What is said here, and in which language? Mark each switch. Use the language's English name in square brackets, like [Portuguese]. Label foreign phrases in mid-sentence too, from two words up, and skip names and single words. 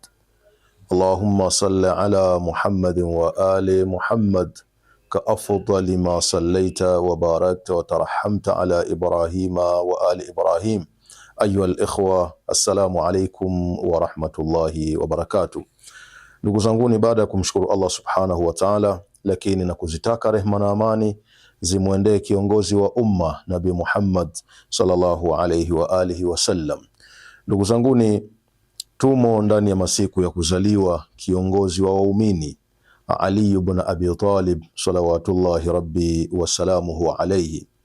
[Arabic] اللهم صل على محمد وآل محمد كأفضل ما صليت وباركت وترحمت على إبراهيم وآل إبراهيم. أيها الإخوة، السلام عليكم ورحمة الله وبركاته. [Swahili] Ndugu zanguni, baada ya kumshukuru Allah [Arabic] سبحانه وتعالى, [Swahili] lakini na kuzitaka rehma na amani zimwendee kiongozi wa umma Nabii Muhammad [Arabic] صلى الله عليه وآله وسلم. [Swahili] Ndugu zanguni, tumo ndani ya masiku ya kuzaliwa kiongozi wa waumini Ali ibn Abi Talib [Arabic] صلوات الله ربي وسلامه عليه.